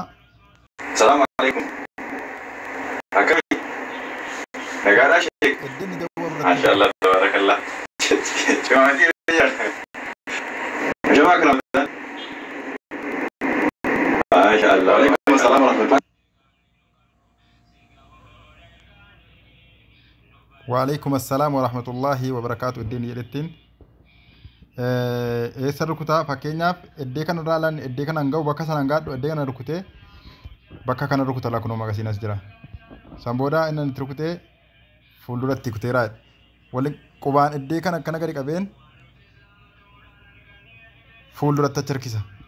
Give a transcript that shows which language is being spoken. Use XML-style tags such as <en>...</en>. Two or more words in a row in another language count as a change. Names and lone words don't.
<ar>السلام عليكم.</ar> <om>Akkami nagaadhaa sheek. iddeen ni dawwa</om> <ar>ما شاء الله تبارك الله.</ar> <om>Cumaatii Jamaa Ramadan.</om> <ar>ما شاء الله. وعليكم السلام ورحمة الله. وعليكم السلام ورحمة الله وبركاته</ar> <om>iddeen jedhettiin eessa rukutaa fakkeenyaaf iddee kana irraa laan iddee kana hanga'u bakka sana hangaadhu iddee kana rukutee bakka kana rukuta lakunoo magasiin as jira san booda inni itti rukutee fuulduratti kuteeraa waliin qubaan iddee kana akkana gadi qabeen fuulduratti achi harkisa.</om>